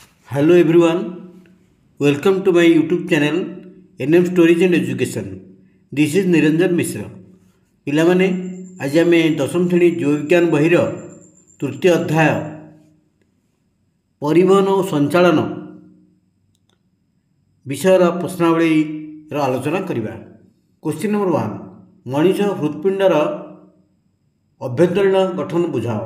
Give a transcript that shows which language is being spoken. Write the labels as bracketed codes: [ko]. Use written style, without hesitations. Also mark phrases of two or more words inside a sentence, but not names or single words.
[en] Hello everyone, welcome to my YouTube channel NM Stories and Education. This is Niranjan Mishra. [or] ପିଲାମାନେ ଆଜି ଆମେ ଦଶମ ଶ୍ରେଣୀ ଜୀବବିଜ୍ଞାନ ବହିର ତୃତୀୟ ଅଧ୍ୟାୟ ପରିବହନ ଓ ସଞ୍ଚାଳନ ବିଷୟର ପ୍ରଶ୍ନାବଳୀର ଆଲୋଚନା କରିବା। [en] question number [or] 1, ମଣିଷ ହୃତ୍ପିଣ୍ଡର ଅଭ୍ୟନ୍ତରୀଣ ଗଠନ ବୁଝାଅ।